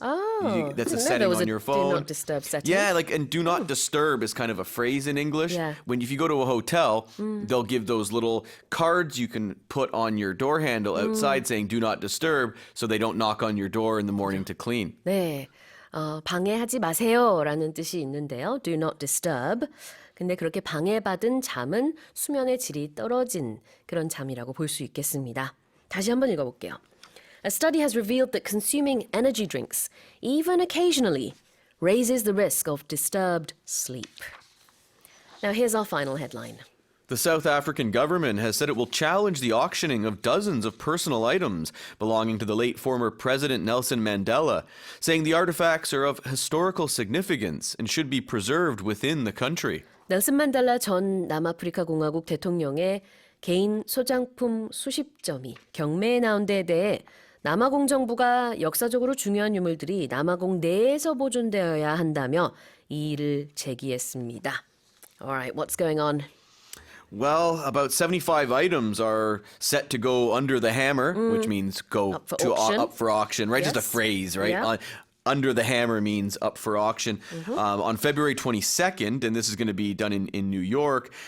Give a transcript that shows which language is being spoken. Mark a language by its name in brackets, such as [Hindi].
[English] That's a didn't know setting there was on a your phone. do not disturb setting. Yeah, and do not disturb is kind of a phrase in English. Yeah. If you go to a hotel, they'll give those little cards you can put on your door handle outside saying do not disturb, so they don't knock on your door in the morning to clean. [Korean] 네, 방해하지 마세요라는 뜻이 있는데요. [English] Do not disturb. [Korean] 근데 그렇게 방해받은 잠은 수면의 질이 떨어진 그런 잠이라고 볼 수 있겠습니다. 다시 한번 읽어볼게요. [English] A study has revealed that consuming energy drinks, even occasionally, raises the risk of disturbed sleep. Now here's our final headline. The South African government has said it will challenge the auctioning of dozens of personal items belonging to the late former President Nelson Mandela, saying the artifacts are of historical significance and should be preserved within the country. [Korean] 넬슨 만델라 전 남아프리카 공화국 대통령의 개인 소장품 수십 점이 경매에 나온 데에 대해 남아공 정부가 역사적으로 중요한 유물들이 남아공 내에서 보존되어야 한다며 이의를 제기했습니다. [English] Alright, what's going on? Well, about 75 items are set to go under the hammer, which means go Up for to auction. up for auction, right? Just a Yes. phrase, right? Yeah. Under the hammer means up for auction on February 22nd, and this is going to be done in New York.